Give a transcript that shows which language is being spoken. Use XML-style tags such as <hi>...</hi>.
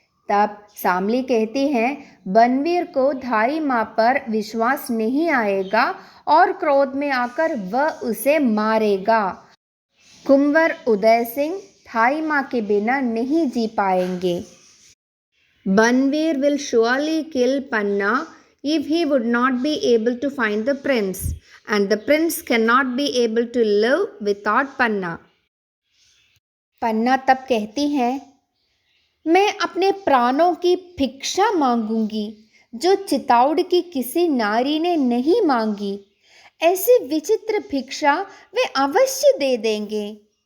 <hi>तब शामली कहती है, बनवीर को थाई माँ पर विश्वास नहीं आएगा और क्रोध में आकर वह उसे मारेगा। कुंवर उदय सिंह थाई माँ के बिना नहीं जी पाएंगे।</hi> <en>Banveer will surely kill Panna if he would not be able to find the prince, and the prince cannot be able to live without Panna.</en> <hi>पन्ना तब कहती है, मैं अपने प्राणों की भिक्षा मांगूंगी जो चिताउड़ की किसी नारी ने नहीं मांगी। ऐसी विचित्र भिक्षा वे अवश्य दे देंगे।</hi>